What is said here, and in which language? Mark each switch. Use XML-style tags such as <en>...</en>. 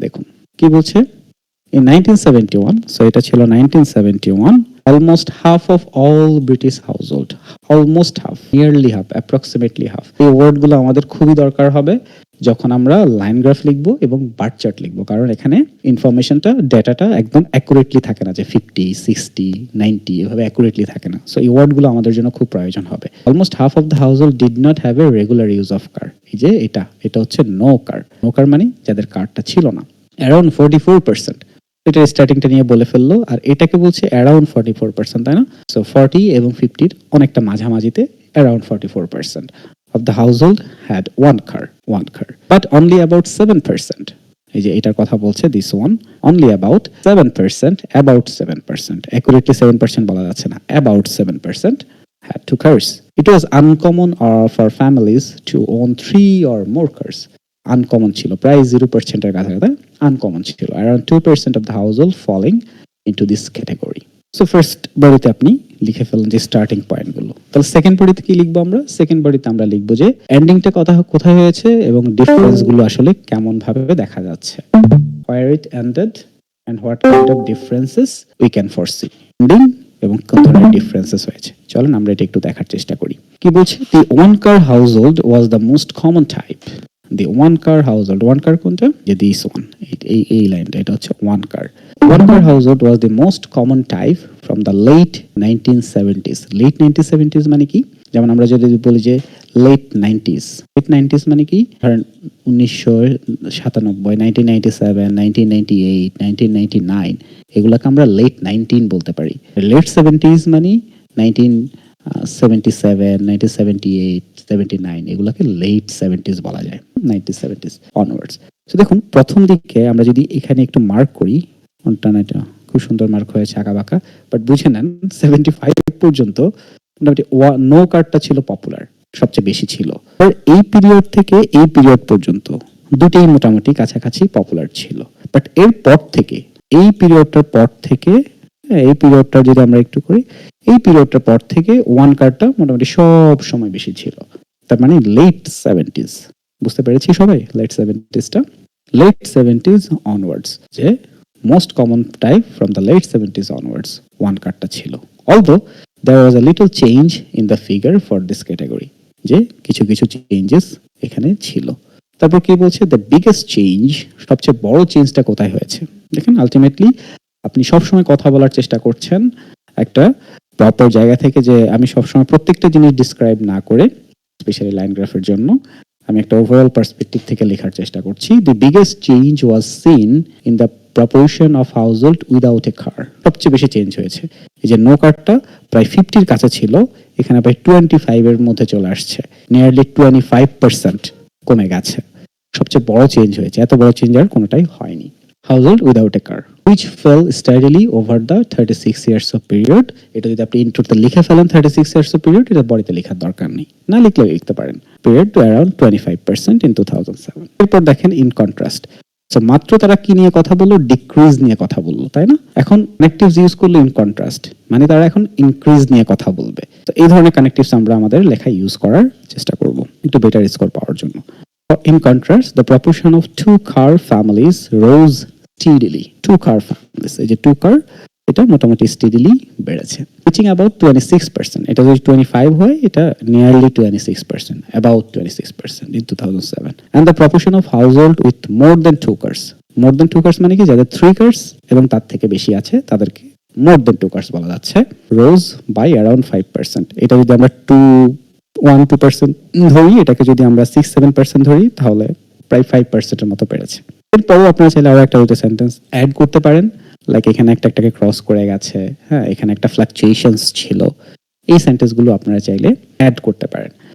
<bn>দেখুন কি বলছে,</bn> <en>in 1971,</en> <bn>so এটা ছিল 1971,</bn> <en>almost half of all British household, almost half, nearly half, approximately half,</en> <bn>এই ওয়ার্ডগুলো আমাদের খুবই দরকার হবে যখন আমরা লাইন গ্রাফ লিখবো এবং বার চার্ট লিখবো, কারণ এখানে ইনফরমেশনটা, ডেটাটা একদম অ্যাকুরেটলি থাকে না, যে 50, 60, 90 এভাবে অ্যাকুরেটলি থাকে না। সো এই ওয়ার্ডগুলো আমাদের জন্য খুব প্রয়োজন হবে।</bn> <en>Almost half of the household did not have a regular use of car.</en> <bn>এই যে এটা হচ্ছে নো কার মানে যাদের কারটা ছিল না। অ্যারাউন্ড 44%, এটা স্টার্টিংটা নিয়ে বলে ফেললো, আর এটাকে বলছে অ্যারাউন্ড 44%, তাই না? সো 40 এবং 50 অনেকটা মাঝামাঝিতে,</bn> <en>around 44% of the household had one car, but only about 7%,</en> <bn>এই যে এটার কথা বলছে,</bn> <en>this one, only about 7%, accurately 7%</en> <bn>বলা যাচ্ছে না,</bn> <en>about 7% had 2 cars. It was uncommon for families to own 3 or more cars. Uncommon ছিল,</en> <bn>প্রায় 0% এর কাছাকাছি আনকমন ছিল,</bn> <en>around 2% of the household falling into this category.</en> <bn>So first বডিতে আপনি লিখে ফেলুন যে স্টার্টিং পয়েন্টগুলো। তাহলে সেকেন্ড বডিতে কি লিখবো আমরা? সেকেন্ড বডিতে আমরা লিখবো যে এন্ডিংটা কোথায় হয়েছে এবং ডিফারেন্স গুলো আসলে কেমন ভাবে দেখা যাচ্ছে,</bn> <en>where it ended and what kind of differences we can foresee.</en> <bn>Ending এবং কোন ধরনের ডিফারেন্সেস হয়েছে, চলেন আমরা এটা একটু দেখার চেষ্টা করি। কি বলছে,</bn> <en>the one car household was the most common type.</en> <bn>The one car house hold, one কার কোনটা, যে দিস ওয়ান, এই লাইনটা, এটা হচ্ছে one car.</bn> <en>One car household was the most common type from the late 1970s.</en> <bn>Late 1970s মানে কি? যেমন আমরা যদি বলি যে late 90s, late 90s মানে কি? ধরেন 1997, 1997, 1998, 1999, এগুলাকে আমরা late 19 বলতে পারি। Late 70s মানে 1977, 1978, 79, এগুলাকে late 70s বলা যায়, 1970s onwards. তো দেখুন প্রথম দিকে আমরা যদি এখানে একটু মার্ক করি, এটা খুব সুন্দর মার্ক হয়েছে আঁকা বাঁকা, বাট বুঝে নেন 75 পর্যন্ত মোটামুটি নো কার্ডটা ছিল পপুলার, সবচেয়ে বেশি ছিল। আর এই পিরিয়ড থেকে এই পিরিয়ড পর্যন্ত দুটেই মোটামুটি কাছাকাছি পপুলার ছিল, বাট এর পর থেকে এই পিরিয়ডটার পর থেকে, এই পিরিয়ডটা যদি আমরা একটু করি, এই পিরিয়ডটার পর থেকে ওয়ান কার্ডটা মোটামুটি সব সময় বেশি ছিল। তার মানে লেট 70s, বুঝতে পেরেছি সবাই? লেট 70sটা, লেট 70s onwards, যে</bn> <en>most common type from the late 70s onwards</en> <bn>one কার্ডটা ছিল।</bn> <en>Although there was a little change in the figure for this category,</en> <bn>যে কিছু কিছু চেঞ্জেস এখানে ছিল। তারপর কি বলছে,</bn> <en>the biggest change,</en> <bn>সবচেয়ে বড় চেঞ্জটা কোথায় হয়েছে? দেখেন আলটিমেটলি আপনি সবসময় কথা বলার চেষ্টা করছেন একটা প্রপার জায়গা থেকে, যে আমি সবসময় প্রত্যেকটা জিনিস ডিসক্রাইব না করে, স্পেশালি লাইন গ্রাফের জন্য আমি একটা ওভারঅল পার্সপেক্টিভ থেকে লেখার চেষ্টা করছি।</bn> <en>The biggest change was seen in the proportion of household without a car.</en> <bn>সবচেয়ে বেশি চেঞ্জ হয়েছে। এই যে নো কারটা প্রায় 50-র কাছে ছিল, এখানে প্রায় 25 এর মধ্যে চলে আসছে, নিয়ারলি 25% কমে গেছে। সবচেয়ে বড় চেঞ্জ হয়েছে, এত বড় চেঞ্জ আর কোনোটাই হয়নি।</bn> <en>Household without a car, which fell steadily over the 36 years of period.</en> <bn>এটা যদি আপনি ইনটুতে লিখে ফেলেন 36 years of period, এটা বডিতে লেখার দরকার নেই, না লিখলেও লিখতে পারেন।</bn> <en>Period to around 25% in 2007.</en> <bn>এরপর দেখেন ইন কন্ট্রাস্ট, মাত্র তারা কি নিয়ে কথা বললো, ডিক্রিজ নিয়ে কথা বললো, তাই না? এখন কানেক্টিভস ইউজ করলো ইন কন্ট্রাস্ট, মানে তারা এখন ইনক্রিজ নিয়ে কথা বলবে। তো এই ধরনের কানেক্টিভস আমরা আমাদের লেখায় ইউজ করার চেষ্টা করব একটু বেটার স্কোর পাওয়ার জন্য।</bn> <en>In contrast, the proportion of two-car families rose steadily.</en> <bn>Two-car families, এই যে two-car, এটা মোটামুটি স্টেডিলি বেড়েছে, রিচিং অ্যাবাউট 26%। এটা যদি 25 হয়, এটা nearly 26%, about 26% in 2007.</bn> <en>And the proportion of household with more than two cars, more than two cars মানে কি,</en> <bn>যাদের 3 cars এবং তার থেকে বেশি আছে তাদেরকে more than two cars বলা যাচ্ছে,</bn> <en>rose by around 5%।</en> <bn>এটা যদি আমরা 1-2% ধরি, এটাকে যদি আমরা 6-7% ধরি, তাহলে প্রায় 5%-এর মতো বেড়েছে। এরপরও আপনারা চাইলে আরো একটা দুটো সেন্টেন্স অ্যাড করতে পারেন, লাইক এখানে একটাকে ক্রস করে গেছে, হ্যাঁ, এখানে একটা ফ্লাকচুয়েশনস ছিল, এই সেন্টেন্সগুলো আপনারা চাইলে অ্যাড করতে পারেন।</bn>